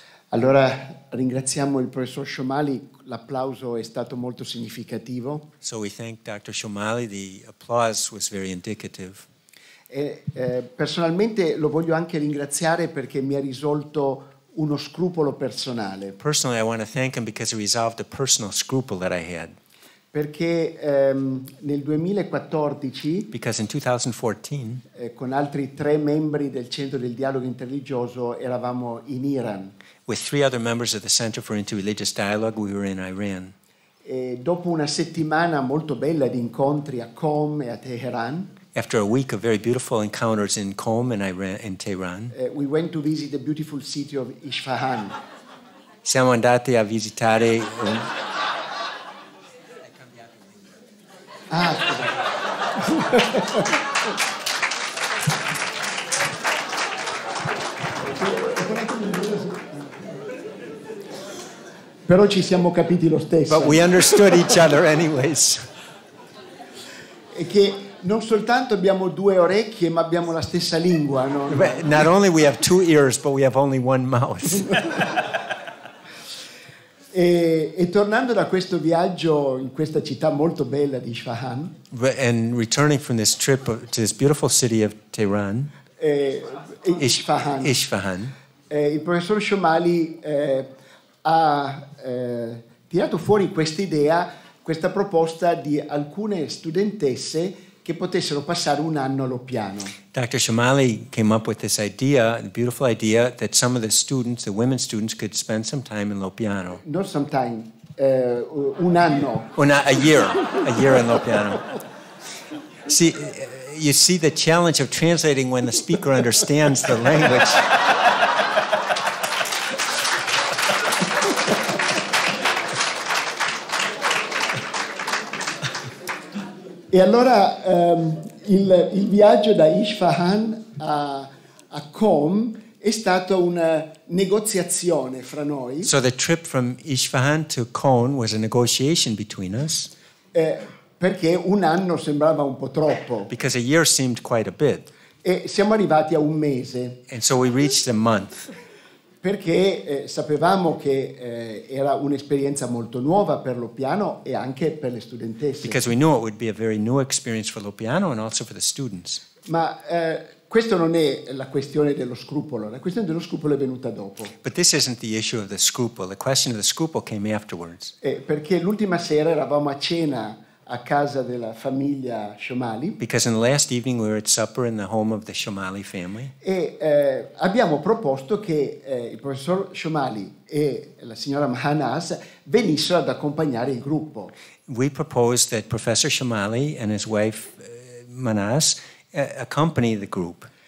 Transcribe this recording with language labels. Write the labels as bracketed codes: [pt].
[it] Allora ringraziamo il professor Shomali, l'applauso è stato molto significativo. [en] So we thank Dr. Shomali. The applause was very indicative. [it] E, personalmente lo voglio anche ringraziare perché mi ha risolto uno scrupolo personale. [en] Personally, I want to thank him because he resolved a personal scruple that I had. [it] Perché nel 2014, [en] Because in 2014, [it] con altri 3 membri del Centro del Dialogo Interreligioso, eravamo in Iran. [en] with 3 other members of the Center for Interreligious Dialogue, we were in Iran. [it] E dopo una settimana molto bella di incontri a Qom e a Teheran, [en] After a week of very beautiful encounters in Qom and Tehran, we went to visit the beautiful city of Isfahan. [it] siamo andati a visitare Però ci siamo capiti lo stesso. [en] but we understood each other anyways. [it] E che non soltanto abbiamo 2 orecchie, ma abbiamo la stessa lingua. No? [en] But not only we have 2 ears, but we have only one mouth. [it] E tornando da questo viaggio in questa città molto bella di Isfahan, [en] And returning from this trip to this beautiful city of Tehran, Isfahan, Isfahan, [it] il professor Shomali ha tirato fuori questa idea, questa proposta di alcune studentesse che potessero passare un anno a Loppiano. [en] Dr. Shomali came up with this idea, the beautiful idea, that some of the students, the women students, could spend some time in Loppiano. Not sometime, [it] un anno. [en] Or not, a year in Loppiano. See, you see the challenge of translating when the speaker understands the language. [it] E allora il viaggio da Isfahan a Qom è stata una negoziazione fra noi. [en] So the trip from Isfahan to Qom was a negotiation between us. [it] Perché un anno sembrava un po' troppo. [en] Because a year seemed quite a bit. [it] E siamo arrivati a un mese. [en] And so we reached a month. [it] Perché sapevamo che era un'esperienza molto nuova per Loppiano e anche per le studentesse. [en] Because we knew it would be a very new experience for Loppiano and also for the students. [it] Ma questa non è la questione dello scrupolo, la questione dello scrupolo è venuta dopo. [en] But this isn't the issue of the scruple. The question of the scruple came afterwards. [it] Perché l'ultima sera eravamo a cena a casa della famiglia Shomali [en] because in the last evening we were at supper in the home of the Shomali family. [it] e abbiamo proposto che il professor Shomali e la signora Mahanaz venissero ad accompagnare il gruppo. [en] We proposed that Professor Shomali and his wife Manas accompany the group.